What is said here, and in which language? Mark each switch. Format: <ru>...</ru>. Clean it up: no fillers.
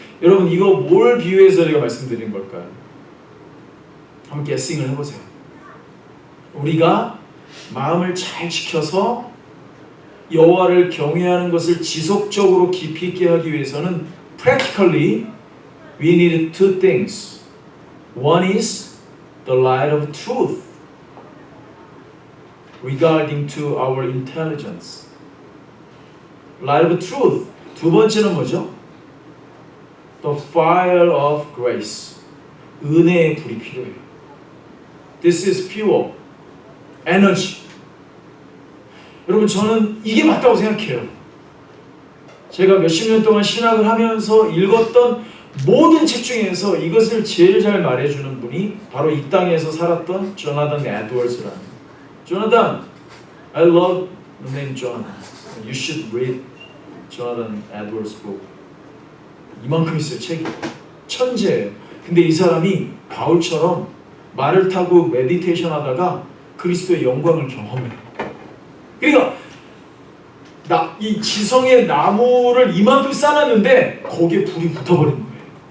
<ko>여러분 이거 뭘 비유해서 제가 말씀드린 걸까요? 한번 게싱을 해보세요. 우리가 마음을 잘 지켜서 여호와를 경외하는 것을 지속적으로 깊이 있게 하기 위해서는</ko> <en>practically we need two things. One is the light of truth regarding to our intelligence. Light of truth.</en> <ko>두 번째는 뭐죠?</ko> <en>The fire of grace.</en> <ko>은혜의 불이 필요해요.</ko> <en>This is fuel.</en> <ko>에너지. 여러분 저는 이게 맞다고 생각해요. 제가 몇십 년 동안 신학을 하면서 읽었던 모든 책 중에서 이것을 제일 잘 말해주는 분이 바로 이 땅에서 살았던 조나단 에드워즈라는.</ko> <en>조나단, I love the name John. You should read Jonathan Edwards book.</en> <ko>이만큼 있어요. 책이. 천재예요. 근데 이 사람이 바울처럼 말을 타고 메디테이션 하다가 그리스도의 영광을 경험해요. 그러니까 이 지성의 나무를 이만큼 쌓았는데 거기에 불이 붙어버린 거예요.</ko>